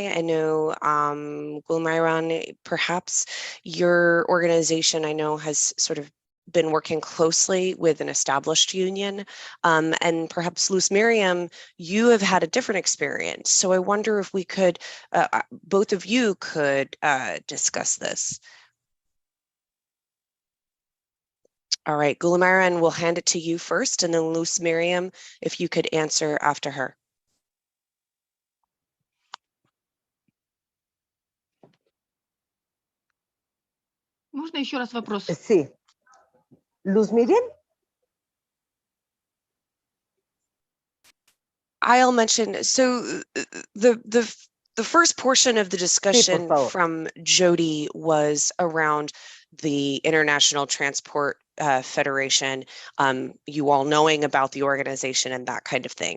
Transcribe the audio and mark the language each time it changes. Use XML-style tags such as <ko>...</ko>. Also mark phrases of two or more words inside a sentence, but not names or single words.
<en>I know, Gulmayran, perhaps your organization, I know, has sort of been working closely with an established union, and perhaps Luz Miriam, you have had a different experience. So I wonder if we could, both of you could discuss this. All right, Gulamaran, we'll hand it to you first, and then Luz Miriam, if you could answer after her.</en> <ru>Можно еще раз вопрос?</ru> <es>Sí. Luz Miriam?</es> <en>I'll mention, so the first portion of the discussion from Jody was around the International Transport Federation, you all knowing about the organization and that kind of thing.</en>